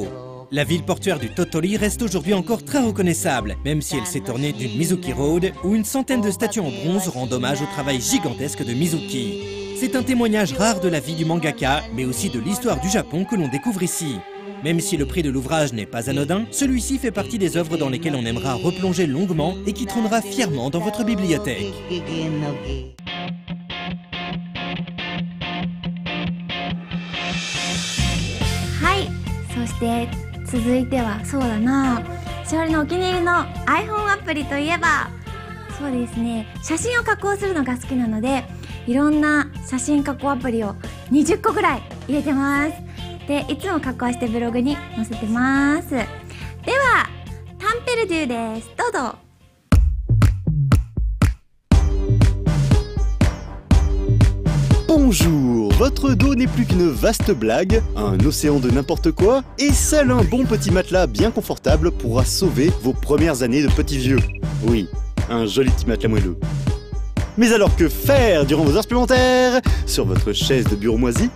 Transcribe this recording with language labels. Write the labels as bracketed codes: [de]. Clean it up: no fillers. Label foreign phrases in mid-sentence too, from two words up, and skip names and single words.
[fr] La ville portuaire du Tottori reste aujourd'hui encore très reconnaissable, même si elle s'est ornée d'une Mizuki Road où une centaine de statues en bronze rendent hommage au travail gigantesque de Mizuki. C'est un témoignage rare de la vie du mangaka, mais aussi de l'histoire du Japon que l'on découvre ici. Même si le prix de l'ouvrage n'est pas anodin, celui-ci fait partie des œuvres dans lesquelles on aimera replonger longuement et qui trônera fièrement dans votre bibliothèque. [ja] 続いてはそうだな、しおりのお気に入りの iPhone アプリといえばそうですね、写真を加工するのが好きなのでいろんな写真加工アプリを20個ぐらい入れてます。でいつも加工してブログに載せてます。ではタンペルデューです。どうぞ。 [fr] Bonjour, votre dos n'est plus qu'une vaste blague, un océan de n'importe quoi, et seul un bon petit matelas bien confortable pourra sauver vos premières années de petit vieux. Oui, un joli petit matelas moelleux. Mais alors que faire durant vos heures supplémentaires sur votre chaise de bureau moisie?